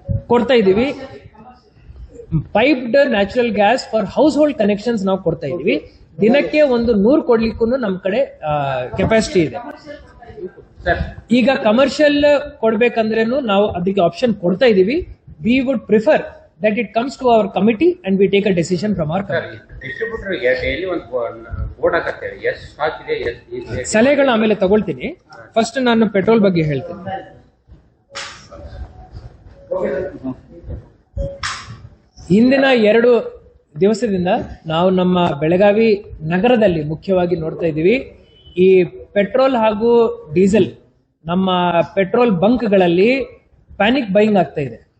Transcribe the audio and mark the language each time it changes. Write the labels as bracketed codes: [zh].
[kn] ಕೊಡ್ತಾ ಇದೀವಿ. Piped natural gas for house hold connections ನಾವು ಕೊಡ್ತಾ ಇದೀವಿ. ದಿನಕ್ಕೆ 100 ಕೊಡ್ಲಿಕ್ಕೂ ನಮ್ ಕಡೆ ಕೆಪಾಸಿಟಿ ಇದೆ. ಈಗ ಕಮರ್ಷಿಯಲ್ ಕೊಡ್ಬೇಕಂದ್ರೇನು ನಾವು ಅದಕ್ಕೆ ಆಪ್ಷನ್ ಕೊಡ್ತಾ ಇದೀವಿ. [en] We would prefer that it comes to our committee and we take a decision from our committee. [kn] Distributor daily ಒಂದು ಬೋರ್ಡ್ ಹಾಕತ್ತೆ, ಎಷ್ಟು ಸ್ಟಾಕ್ ಇದೆ, ಎಷ್ಟು ಸಲಹೆಗಳನ್ನ ಆಮೇಲೆ ತಗೊಳ್ತೀನಿ. ಫಸ್ಟ್ ನಾನು ಪೆಟ್ರೋಲ್ ಬಗ್ಗೆ ಹೇಳ್ತೇನೆ. ಹಿಂದಿನ 2 ದಿವಸದಿಂದ ನಾವು ನಮ್ಮ ಬೆಳಗಾವಿ ನಗರದಲ್ಲಿ ಮುಖ್ಯವಾಗಿ ನೋಡ್ತಾ ಇದ್ದೀವಿ, ಈ ಪೆಟ್ರೋಲ್ ಹಾಗೂ ಡೀಸೆಲ್ ನಮ್ಮ ಪೆಟ್ರೋಲ್ ಬಂಕ್ಗಳಲ್ಲಿ ಪ್ಯಾನಿಕ್ ಬೈಯಿಂಗ್ ಆಗ್ತಾ ಇದೆ.